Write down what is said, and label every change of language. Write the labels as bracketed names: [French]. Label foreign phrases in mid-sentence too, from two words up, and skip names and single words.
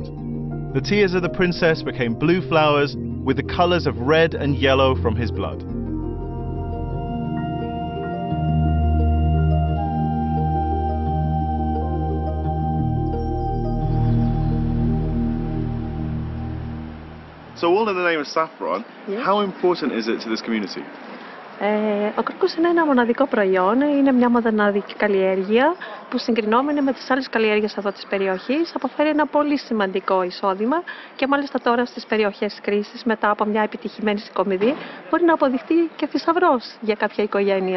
[English] The tears of the princess became blue flowers with the colors of red and yellow from his blood. So all in the name of saffron, yes. How important is it to this community? [Greek] Ο κρόκος είναι ένα μοναδικό προϊόν, είναι μια μοναδική καλλιέργεια που συγκρινόμενη με τις άλλες καλλιέργειες εδώ της περιοχής αποφέρει ένα πολύ σημαντικό εισόδημα και μάλιστα τώρα στις περιοχές κρίσης μετά από μια επιτυχημένη συγκομιδή μπορεί να αποδειχτεί και θησαυρός για κάποια οικογένεια.